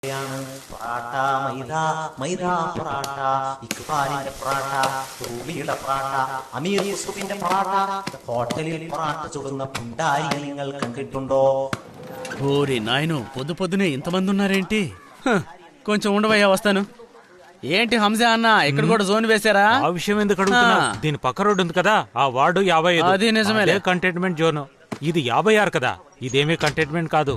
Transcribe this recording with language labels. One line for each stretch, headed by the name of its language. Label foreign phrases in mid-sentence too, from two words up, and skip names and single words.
Malayalam: പൊറാട്ട മൈദ മൈദ പൊറാട്ട, ഇക്ബാലിന്റെ പൊറാട്ട, റൂബിയുടെ പൊറാട്ട, അമീർ യൂസുഫിന്റെ പൊറാട്ട, ഹോട്ടലിൽ പൊറാട്ട ചുടുന്ന പുണ്ടാരിയെ നിങ്ങൾ കണ്ടിട്ടുണ്ടോ?
Telugu: ఓరి నాయను, పొద్దు పొద్దునే ఇంతమంది ఉన్నారేంటి? కొంచెం ఉండవయ్యా, వస్తాను. ఏంటి హంసా అన్న, ఇక్కడ కూడా జోన్ వేశారా? ఆ విషయం ఎందుకు అడుగుతున్నా? దీని పక్క రోడ్డు ఉంది కదా, ఆ వార్డు 55. అది నిజమే, కంటైన్మెంట్ జోన్. ఇది 56 కదా, ఇదేమీ కంటైన్మెంట్ కాదు.